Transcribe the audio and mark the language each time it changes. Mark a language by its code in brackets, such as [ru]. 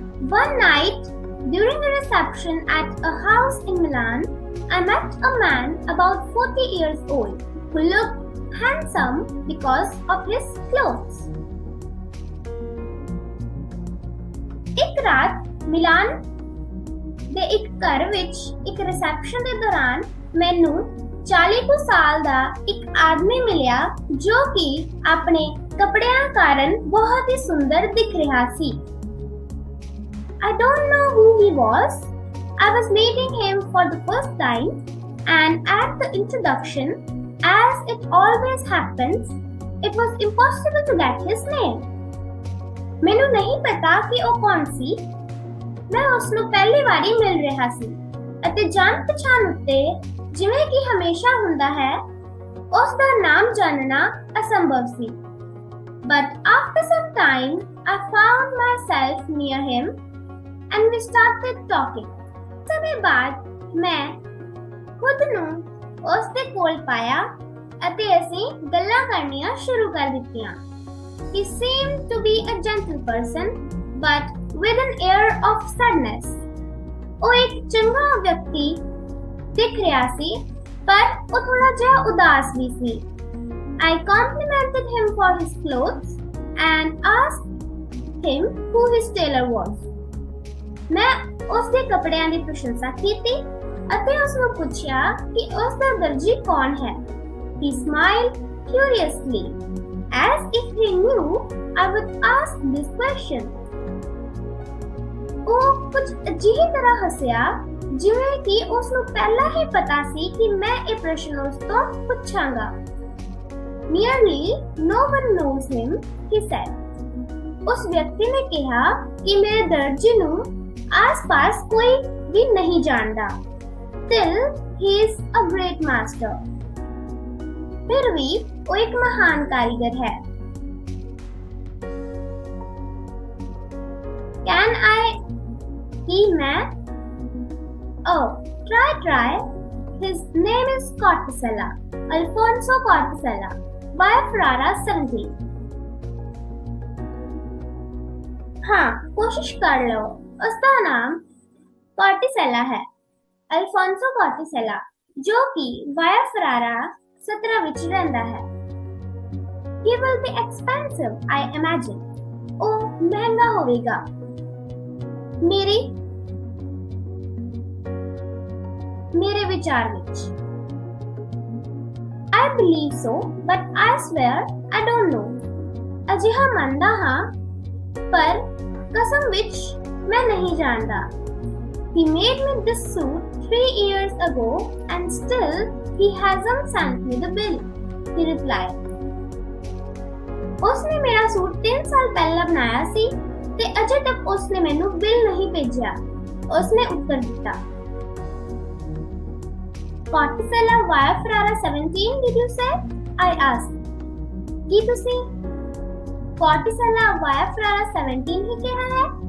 [en] One night, during a reception at a house in Milan, I met a man about 40 years old who looked handsome because of his clothes. [pa] ਇੱਕ ਰਾਤ ਮਿਲਾਨ ਦੇ ਇੱਕ ਘਰ ਵਿੱਚ ਇੱਕ reception ਦੇ ਦੌਰਾਨ ਮੈਨੂੰ 40 ਕੁ ਸਾਲ ਦਾ ਇੱਕ ਆਦਮੀ ਮਿਲਿਆ ਜੋ ਕਿ ਆਪਣੇ ਕੱਪੜਿਆਂ ਕਾਰਨ ਬਹੁਤ ਹੀ ਸੁੰਦਰ ਦਿਖ ਰਿਹਾ ਸੀ। [en] I don't know who he was. I was meeting him for the first time, and at the introduction, as it always happens, it was impossible to get his name. [pa] ਮੈਨੂੰ ਨਹੀਂ ਪਤਾ ਕਿ ਉਹ ਕੌਣ ਸੀ। ਮੈਂ ਉਸ ਨੂੰ ਪਹਿਲੀ ਵਾਰੀ ਮਿਲ ਰਿਹਾ ਸੀ ਅਤੇ ਜਾਣ ਪਛਾਣ ਉੱਤੇ ਜਿਵੇਂ ਕਿ ਹਮੇਸ਼ਾ ਹੁੰਦਾ ਹੈ ਉਸ ਦਾ ਨਾਮ ਜਾਣਨਾ ਅਸੰਭਵ ਸੀ। [en] But after some time, I found myself near him. And we started talking. [pa] ਸਮੇਂ ਬਾਅਦ ਮੈਂ ਖੁਦ ਨੂੰ ਉਸ ਦੇ ਕੋਲ ਪਾਇਆ ਅਤੇ ਅਸੀਂ ਗੱਲਾਂ ਕਰਨੀਆਂ ਸ਼ੁਰੂ ਕਰ ਦਿੱਤੀਆਂ। [en] He seemed to be a gentle person, but with an air of sadness. [pa] ਉਹ ਇੱਕ ਚੰਗਾ ਵਿਅਕਤੀ ਦਿਖ ਰਿਹਾ ਸੀ, ਪਰ ਉਹ ਥੋੜਾ ਜਿਹਾ ਉਦਾਸ ਵੀ ਸੀ। [en] I complimented him for his clothes and asked him who his tailor was. [pa] ਮੈਂ ਉਸ ਦੇ ਕੱਪੜਿਆਂ ਦੀ ਪ੍ਰਸ਼ੰਸਾ ਕੀਤੀ ਅਤੇ ਉਸ ਨੂੰ ਪੁੱਛਿਆ ਕਿ ਉਸ ਦਾ ਦਰਜੀ ਕੌਣ ਹੈ। [en] He smiled curiously, as if he knew I would ask this question. [pa] ਉਹ ਕੁਝ ਅਜਿਹੀ ਤਰ੍ਹਾਂ ਹੱਸਿਆ ਜਿਵੇਂ ਕਿ ਉਸ ਨੂੰ ਪਹਿਲਾਂ ਹੀ ਪਤਾ ਸੀ ਕਿ ਮੈਂ ਇਹ ਪ੍ਰਸ਼ਨ ਉਸ ਤੋਂ ਪੁੱਛਾਂਗਾ। [en] Nearly no one knows him, he said. [pa] ਉਸ ਵਿਅਕਤੀ ਨੇ ਕਿਹਾ ਕਿ ਮੇਰੇ ਦਰਜੀ ਨੂੰ ਆਸ-ਪਾਸ ਕੋਈ ਵੀ ਨਹੀਂ ਜਾਣਦਾ। [en] Still, he is a great master. [pa] ਫਿਰ ਵੀ ਉਹ ਇੱਕ ਮਹਾਨ ਕਾਰੀਗਰ ਹੈ। [en] Can I? [pa] ਕੀ ਮੈਂ? [en] Oh, try. His name is Cortesella, Alfonso Cortesella, by Ferrara 17. [hi] हाँ, कोशिश कर लो। उसका नाम कॉर्टिसेला है, अल्फोंसो कॉर्टिसेला, जो कि वाया फरारा 17 [pa] ਵਿੱਚ ਰਹਿੰਦਾ ਹੈ। [en] He will be expensive, I imagine. [pa] ਉਹ ਮਹਿੰਗਾ ਹੋਵੇਗਾ। ਮੇਰੇ ਵਿਚਾਰ ਵਿੱਚ। [en] I believe so, but I swear I don't know. [pa] ਅਜਿਹਾ ਮੰਨਦਾ ਹਾਂ, ਪਰ ਕਸਮ ਵਿੱਚ ਮੈਂ ਨਹੀਂ ਜਾਣਦਾ। [en] He made me this suit 3 years ago and still he hasn't sent me the bill, he replied. [pa] ਉਸਨੇ ਮੇਰਾ ਸੂਟ 3 ਸਾਲ ਪਹਿਲਾਂ ਬਣਾਇਆ ਸੀ ਤੇ ਅਜੇ ਤੱਕ ਉਸਨੇ ਮੈਨੂੰ ਬਿੱਲ ਨਹੀਂ ਭੇਜਿਆ, ਉਸਨੇ ਉੱਤਰ ਦਿੱਤਾ। [en] Cortesella via Ferrara 17, did you say? I asked. [pa] ਕੀ ਤੁਸੀਂ Cortesella via Ferrara 17 ਹੀ ਕਿਹਾ ਹੈ?